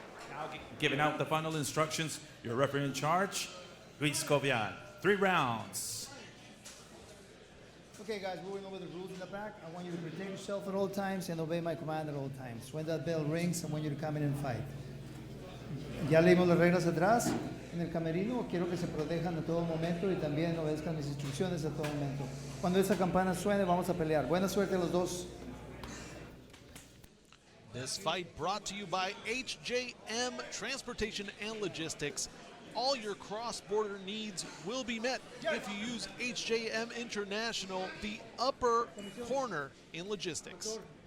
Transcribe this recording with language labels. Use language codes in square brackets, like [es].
[en] Now giving out the final instructions, your referee in charge, Luis Cobian. 3 rounds. Okay, guys, we're going over the rules in the back. I want you to protect yourself at all times and obey my command at all times. When that bell rings, I want you to come in and fight. [es] Ya leímos las reglas atrás. En el camerino quiero que se protejan a todo momento y también obedezcan mis instrucciones a todo momento. Cuando esa campana suene, vamos a pelear. Buena suerte a los dos. [en] This fight brought to you by HJM Transportation and Logistics. All your cross-border needs will be met if you use HJM International, the upper corner in logistics.